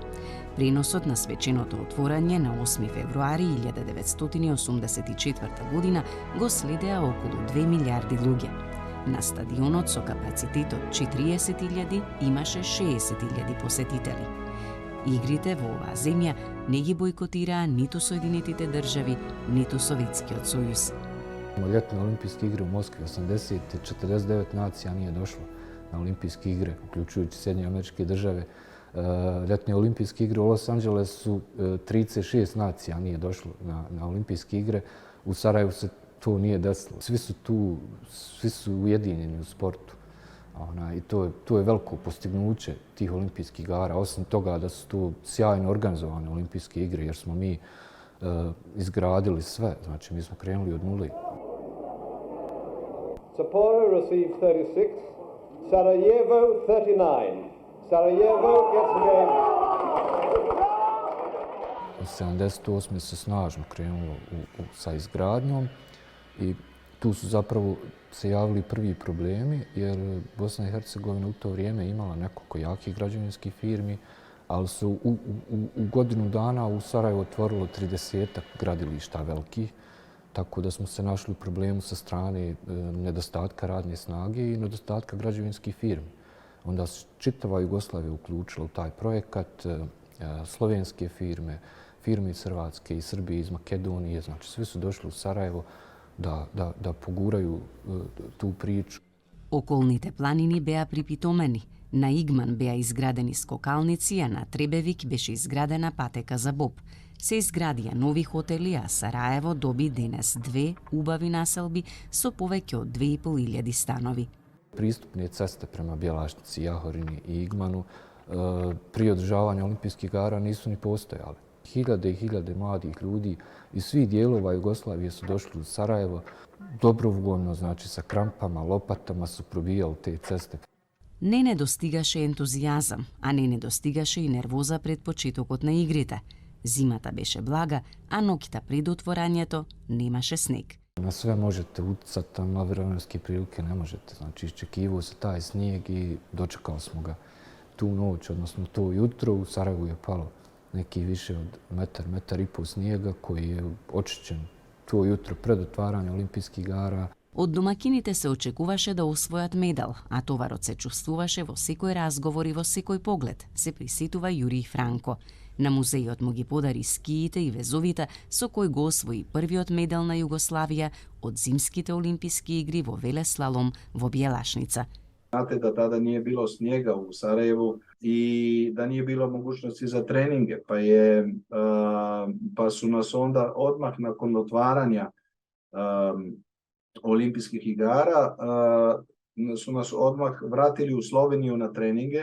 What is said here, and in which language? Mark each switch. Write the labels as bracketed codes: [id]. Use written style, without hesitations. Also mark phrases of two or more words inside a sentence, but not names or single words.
[mk] Преносот на свеченото отворање на 8 февруари 1984 година го следеа околу 2 милиарди луѓе. На стадионот со капацитет од 40.000 имаше 60.000 посетители. Игрите во оваа земја не ги бойкотираа ниту Соединетите држави, ниту Советскиот сојуз. [bs] Летни олимпijske игре u Moskvi 80. 49 nacija nije došlo na olimpijske igre, uključujući Sjedinjene Američke Države. Ljetne olimpijske igre u Los Angelesu 36 nacija nije došlo na olimpijske igre. U Sarajevu se to nije desilo. Svi su tu, svi su ujedinjeni u sportu. I to je veliko postignuće tih olimpijskih igara. Osim toga da su tu sjajno organizovane olimpijske igre, jer smo mi izgradili sve. Znači, mi smo krenuli od nule. [en] Sapporo receives 36, Sarajevo 39. Sarajevo gets the game. [bs] Od 78. se snažno krenulo sa izgradnjom i tu su zapravo se javili prvi problemi, jer Bosna i Hercegovina u to vrijeme imala nekoliko jakih građevinskih firmi, ali su u godinu dana u Sarajevu otvorilo 30 gradilišta velikih, tako da smo se našli u problemu sa strane nedostatka radne snage i nedostatka građevinskih firmi. Onda se čitava Jugoslavija uključila u taj projekat, slovenske firme, firme iz Hrvatske, iz Srbije, iz Makedonije, znači svi su došli u Sarajevo da poguraju tu priču. [mk] Околните планини беа припитомени. На Игман беа изградени скокалници, а на Требевик беше изградена патека за боб. Се изградија нови хотели, а Сараево доби денес 2 убави населби со повеќе од 2.500 станови. [bs] Pristupne ceste prema Bjelašnici, Jahorini i Igmanu prije održavanja olimpijskih igara nisu ni postojale. Hiljade i hiljade mladih ljudi iz svih dijelova Jugoslavije su došli u Sarajevo. Dobrovoljno, znači sa krampama, lopatama su probijali te ceste. [mk] Не недостигаше ентузијазам, а не недостигаше и нервоза пред почетокот на игрите. Зимата беше блага, а ноќта пред отворањето немаше снег. [bs] Na sve možete utjecati, na vremenske prilike ne možete. Znači, iščekivao se taj snijeg i dočekali smo ga tu noć, odnosno to jutro. U Sarajevu je palo neki više od metar i pol snijega koji je očišćen to jutro pred otvaranje olimpijskih igara. [mk] Од домакините се очекуваше да освојат медал, а товарот се чувствуваше во секој разговор и во секој поглед, се присетува Јурий Франко. На музејот му ги подари скиите и везовите со кој го освои првиот медал на Југославија од зимските олимписки игри во велеслалом во Bjelašnica. [bs] Znate da tada nije bilo snijega u Sarajevu i da nije bilo mogućnosti za treninge, pa su nas onda odmah nakon otvaranja olimpijskih igara su nas odmah vratili u Sloveniju na treninge.